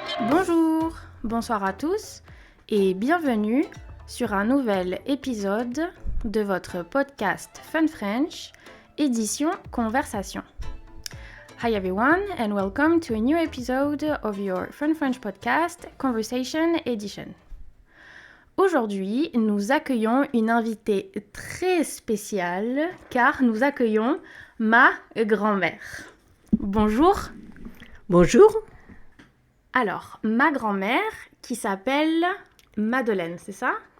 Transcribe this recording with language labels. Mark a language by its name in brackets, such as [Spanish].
[French] Bonjour, bonsoir à tous et bienvenue sur un nouvel épisode de votre podcast Fun French, édition Conversation. [English] Hi everyone and welcome to a new episode of your Fun French podcast Conversation Edition. [French] Aujourd'hui, nous accueillons une invitée très spéciale car nous accueillons ma grand-mère. Bonjour. Bonjour. Alors, ma grand-mère qui s'appelle Madeleine, c'est ça?